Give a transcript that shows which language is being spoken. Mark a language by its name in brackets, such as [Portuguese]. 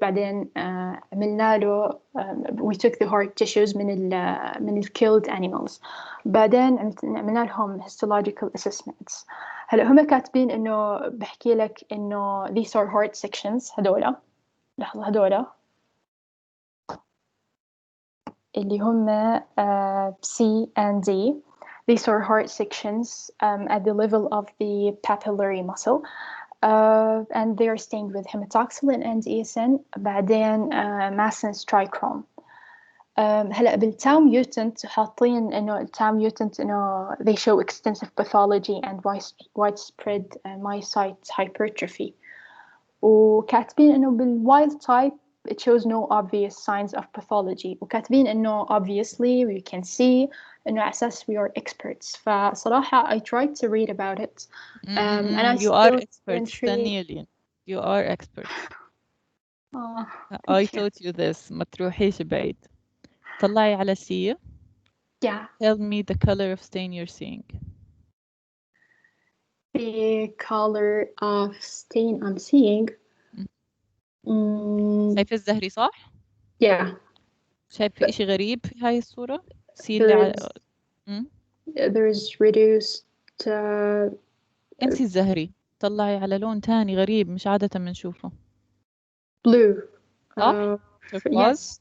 [Arabic] بعدين عملنا له [English] we took the heart tissues [Arabic] من ال [English] killed animals. [Arabic] بعدين عملنا لهم histological assessments. هلا هم كاتبين إنه بحكي لك إنه [English] these are heart sections. [Arabic] هدولا لحظة، هدولا اللي هم C and D. [English] These are heart sections at the level of the papillary muscle, and they are stained with hematoxylin and eosin. [Arabic] بعدين [English] Masson's trichrome. [Arabic] هلا بالتau mutant حاطين إنه التau mutant إنه [English] they show extensive pathology and widespread myocyte hypertrophy. [Arabic] وكاتبين إنه [English] بالwild type it shows no obvious signs of pathology. [Arabic] وكاتبين إنه [English] obviously we can see [Arabic] إنه على أساس [English] we are experts. [Arabic] فصراحة [English] I tried to read about it and I you are still experts. Danielian, you are experts. I taught you this. [Arabic] ما تروحيش بعيد. طلعي على C. [English] Yeah. Tell me the color of stain you're seeing. The color of stain I'm seeing. [Arabic] شايفة الزهري صح؟ [English] Yeah. [Arabic] شايفة إشي غريب في هاي الصورة؟ سي اللي [English] there's reduced [Arabic] انسي الزهري، طلعي على لون تاني غريب مش عادة بنشوفه. [English] blue. [Arabic] صح؟ تركواز.